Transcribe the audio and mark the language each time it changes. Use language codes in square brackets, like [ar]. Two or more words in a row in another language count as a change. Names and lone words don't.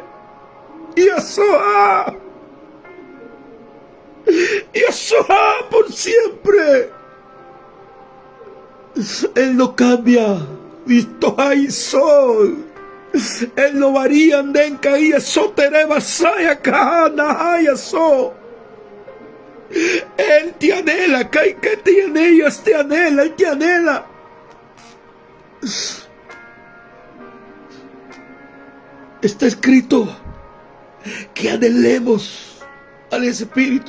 [es] Y a soha. Y a soha, por siempre. Él no cambia. Visto hay sol. Él no varía. Anden caía sotereba saya kahana haya so. Él te anhela. Kai que tiene ellas te anhela. Él te anhela. Está escrito que anhelemos al Espíritu.